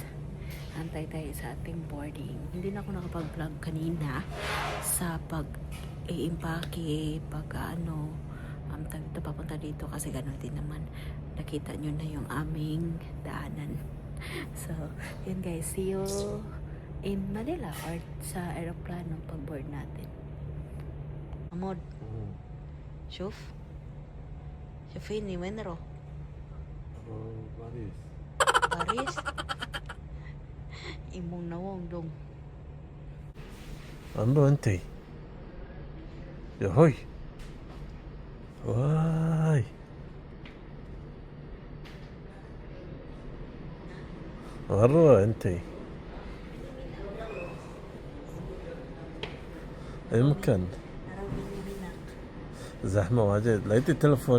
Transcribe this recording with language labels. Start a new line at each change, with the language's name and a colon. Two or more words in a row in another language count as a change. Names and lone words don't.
Filipino: Antay tayo sa ating boarding. Hindi na ako nakapag-vlog kanina sa pag-i-impake, papunta dito kasi gano'n din naman. Nakita nyo na yung aming daanan. So, yun guys.
English: See you in Manila
Filipino: or sa aeroplano pag-board natin.
Cebuano: Amod.
Arabic: شوف شوفيني وين اروح باريس
Cebuano: باريس imong nawong dong
Arabic: انظر انتي يا هوي واي مرة انتي اي مكان زحمة واجد لقيتي التلفون